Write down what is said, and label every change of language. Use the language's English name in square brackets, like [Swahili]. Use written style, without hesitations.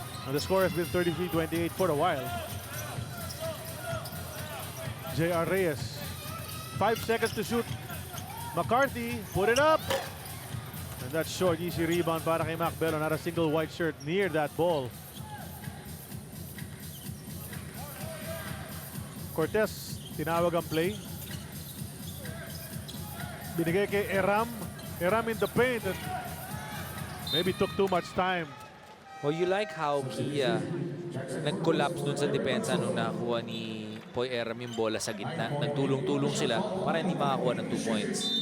[English] And the score has been 33-28 for a while. J.R. Reyes. 5 seconds to shoot. McCarthy, put it up. And that's short, easy rebound para kay Mac Belo. Not a single white shirt near that ball. [Filipino] Cortez, tinawag ang play. Binigay kay Eram. Eram [English] in the paint. And maybe took too much time. Well, you like how [Filipino] Kia nag-collapse dun sa depensa nung nakuha ni Poy Eram yung bola sa gitna. Nagtulong-tulong sila para hindi makakuha ng 2 points.